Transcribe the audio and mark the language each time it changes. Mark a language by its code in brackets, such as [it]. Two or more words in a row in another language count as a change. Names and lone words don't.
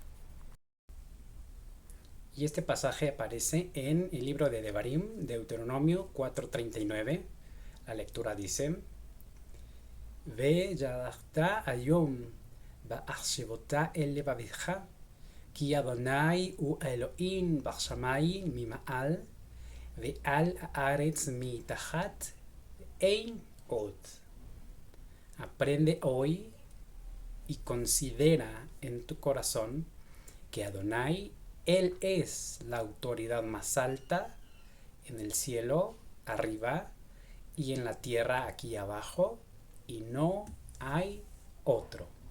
[es] Y este pasaje aparece en el libro de Devarim, Deuteronomio 4:39. La lectura dice: [he] וידעת היום והשבת אל לבבך כי ה' הוא האלהים בשמים ממעל ועל הארץ מתחת אין עוד. [es] Aprende hoy y considera en tu corazón que Adonai, Él es la autoridad más alta en el cielo, arriba, y en la tierra, aquí abajo, y no hay otro.